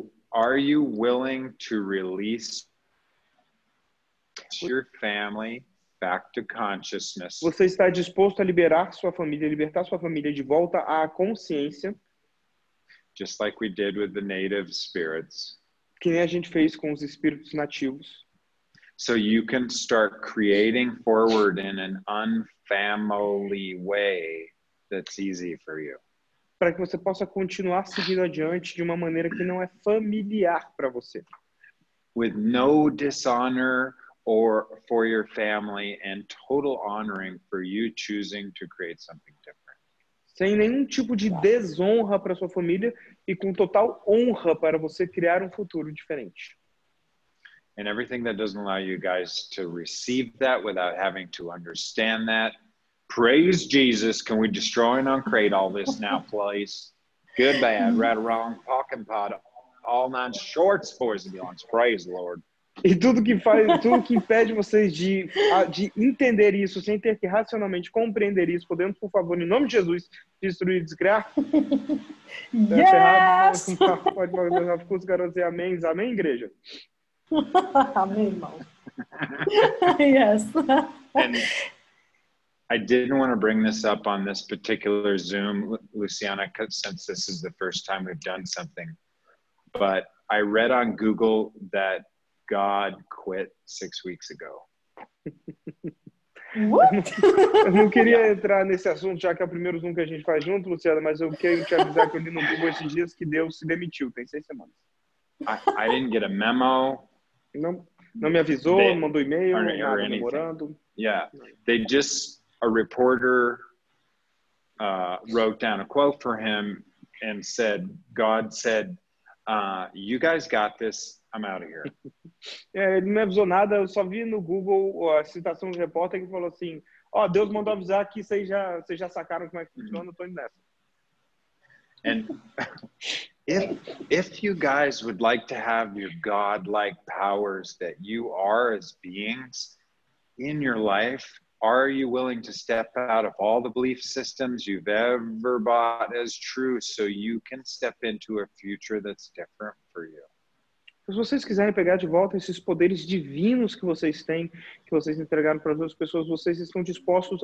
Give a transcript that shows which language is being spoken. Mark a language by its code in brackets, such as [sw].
[en] Are you willing to release your family back to consciousness? [pt] Você está disposto a libertar sua família de volta à consciência? [en] Just like we did with the native spirits. [pt] Que nem a gente fez com os espíritos nativos. [en] So you can start creating forward in an unfamily way that's easy for you. [pt] Para que você possa continuar seguindo adiante de uma maneira que não é familiar para você. [en] With no dishonor or for your family and total honoring for you choosing to create something different. [pt] Sem nenhum tipo de desonra para sua família e com total honra para você criar um futuro diferente. [en] And everything that doesn't allow you guys to receive that without having to understand that. Praise Jesus. Can we destroy and uncreate all this now, please? Good, bad, right or wrong, talking pot, all 9 shorts, boys and beyonds. Praise the Lord. [pt] E tudo que impede vocês de entender isso, sem ter que racionalmente compreender isso, podemos, por favor, em nome de Jesus, destruir e descriar? [en] Yes! [pt] Pode falar com os garotos e amém, amém, igreja? Amém, irmão. [en] Yes. And I didn't want to bring this up on this particular Zoom, Luciana, since this is the first time we've done something. But I read on Google that God quit 6 weeks ago. What? [pt] Eu não queria entrar nesse assunto, já que é o primeiro Zoom que a gente faz junto, Luciana, mas eu quero te avisar que eu li no Google esses dias que Deus se demitiu, tem 6 semanas. [en] I didn't get a memo. [pt] Não me avisou, não mandou e-mail, nada, memorando. [en] Yeah, a reporter wrote down a quote for him and said, God said, you guys got this, I'm out of here. [pt] Ele não me avisou nada, eu só vi no Google a citação do repórter que falou assim, Deus mandou avisar que vocês já sacaram como é que funciona, eu tô indo nessa. [en] And if you guys would like to have your God-like powers that you are as beings in your life, are you willing to step out of all the belief systems you've ever bought as true so you can step into a future that's different for you? [pt] Se vocês quiserem pegar de volta esses poderes divinos que vocês têm, que vocês entregaram para as outras pessoas, vocês estão dispostos?